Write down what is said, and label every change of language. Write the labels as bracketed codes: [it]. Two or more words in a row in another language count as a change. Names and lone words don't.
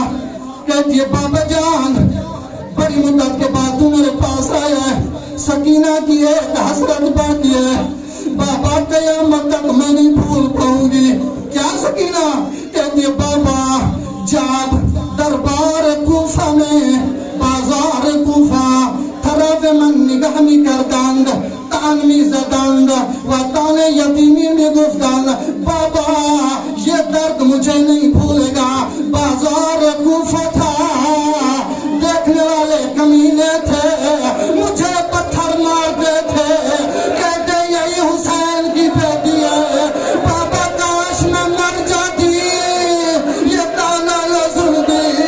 [ur] کہتی ہے بابا جان بڑی مدت کے بعد تو میرے پاس آیا ہے، سکینہ کی ایک حسرت باقی ہے. بابا قیامت تک میں نہیں بھول پاؤں گی. کیا سکینہ؟ کہتی ہے بابا جب دربار کوفہ میں بازار کوفہ [fa] طرف من نگاه می کردند، تن می زدند و تن یتیمی می گفتند. [ur] بابا یہ درد مجھے نہیں بھولے گا. بازار کوفہ تھا، دیکھنے والے کمینے تھے، مجھے پتھر مارتے تھے، کہتے یہی حسین کی بیٹی ہے. بابا کاش میں مر جاتی، یہ تانا نہ سنتی.